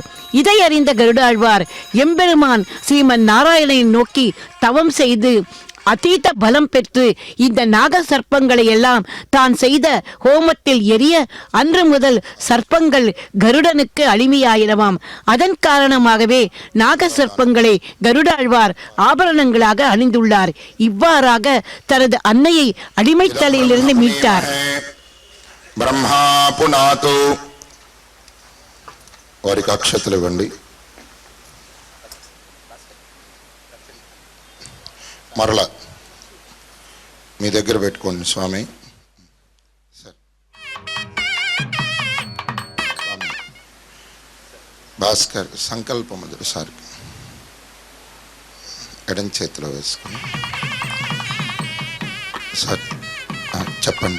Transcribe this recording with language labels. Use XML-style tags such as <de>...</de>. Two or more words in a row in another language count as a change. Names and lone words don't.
<ta>இதை அறிந்த கருடாழ்வார் எம்பெருமான் ஸ்ரீமன் நாராயணனை நோக்கி தவம் செய்து அதீத பலம் பெற்று இந்த நாக சர்ப்பங்களை எல்லாம் தான் செய்த ஹோமத்தில் எரிய அன்று முதல் சர்ப்பங்கள் கருடனுக்கு அடிமையாயினவாம். அதன் காரணமாகவே நாக சர்ப்பங்களை கருடாழ்வார் ஆபரணங்களாக அணிந்துள்ளார். இவ்வாறாக தனது அன்னையை அடிமைத்தலையிலிருந்து மீட்டார்.</ta> <sa>ब्रह्मा पुनातु</sa> <te>వారికి అక్షతలు ఇవ్వండి. మరలా మీ దగ్గర పెట్టుకోండి స్వామి. స్వామి భాస్కర్ సంకల్పం మొదటిసారి ఎడం చేతిలో వేసుకుని సార్ చెప్పండి.</te>